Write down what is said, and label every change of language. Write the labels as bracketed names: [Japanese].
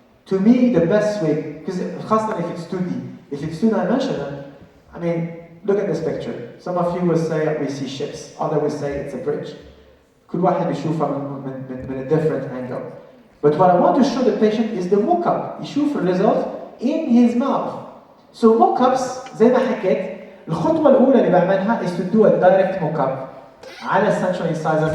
[English] To me, the best way, because [Arabic] خاصة [English] if it's 2D, if it's two-dimensional, I mean, look at this picture. Some of you will say we see ships, others will say it's a bridge. [Arabic] كل واحد بيشوفها من [English] a different angle. But what I want to show the patient is the mock-up. [Arabic] يشوف الريزلت [English] in his mouth. So mock-ups [Arabic] زي ما حكيت الخطوة الأولى اللي بعملها [English] is to do a direct mock-up [Arabic] على [English] central incisors.